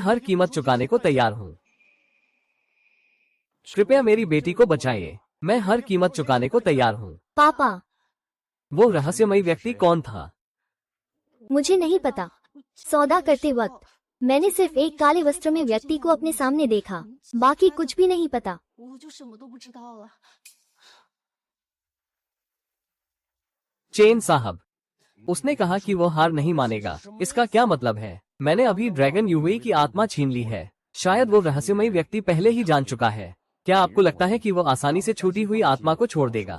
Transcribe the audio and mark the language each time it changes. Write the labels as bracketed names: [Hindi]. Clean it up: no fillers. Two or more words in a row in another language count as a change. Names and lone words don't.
[Hindi] मैं हर कीमत चुकाने को तैयार हूँ। कृपया मेरी बेटी को बचाइए, मैं हर कीमत चुकाने को तैयार हूँ। पापा, वो रहस्यमयी व्यक्ति कौन था? मुझे नहीं पता। सौदा करते वक्त मैंने सिर्फ एक काले वस्त्र में व्यक्ति को अपने सामने देखा, बाकी कुछ भी नहीं पता। [Chinese] 我就什么都不知道了。 [Hindi] चेन साहब, उसने कहा कि वो हार नहीं मानेगा। इसका क्या मतलब है? मैंने अभी ड्रैगन यूवी की आत्मा छीन ली है। शायद वो रहस्यमयी व्यक्ति पहले ही जान चुका है। क्या आपको लगता है कि वो आसानी से छूटी हुई आत्मा को छोड़ देगा?